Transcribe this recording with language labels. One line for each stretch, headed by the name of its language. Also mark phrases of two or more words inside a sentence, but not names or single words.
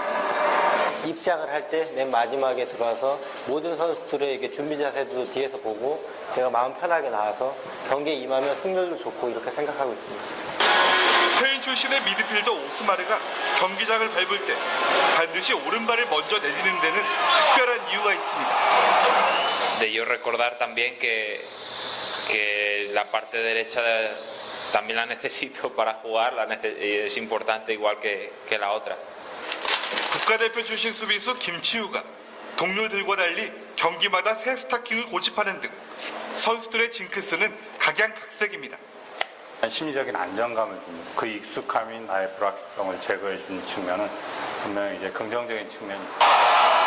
Korean: 입장을 할 때 맨 마지막에 들어와서 모든 선수들의 이게 준비 자세도 뒤에서 보고 제가 마음 편하게 나와서 경기에 임하면 승률도 좋고 이렇게 생각하고 있습니다. 스페인 출신의 미드필더 오스마르가 경기장을 밟을 때 반드시 오른발을 먼저 내리는 데는 특별한 이유가 있습니다.
Spanish: De yo recordar también que la parte derecha también la necesito para jugar, es importante igual que la otra.
Korean: 국가대표 출신 수비수 김치우가 동료들과 달리 경기마다 새 스타킹을 고집하는 등 선수들의 징크스는 각양각색입니다. 심리적인 안정감을 줍니다. 그 익숙함이 나의 불확실성을 제거해주는 측면은 분명히 이제 긍정적인 측면입니다.